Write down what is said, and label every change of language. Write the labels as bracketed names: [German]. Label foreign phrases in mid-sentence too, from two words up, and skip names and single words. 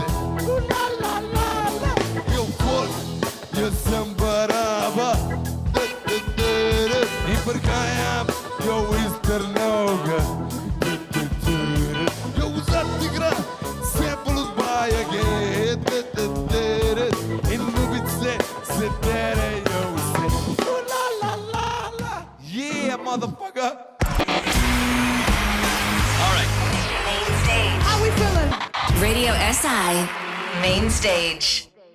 [Slovenian] La la la la. Jo folk, jaz sem baraba. In prihajam, jo iz Trnoga. Jo vzad igra, sample od Bajage. In ljubice se derejo vse. La la la la. [English] Yeah, motherfucker. Radio SI Main Stage.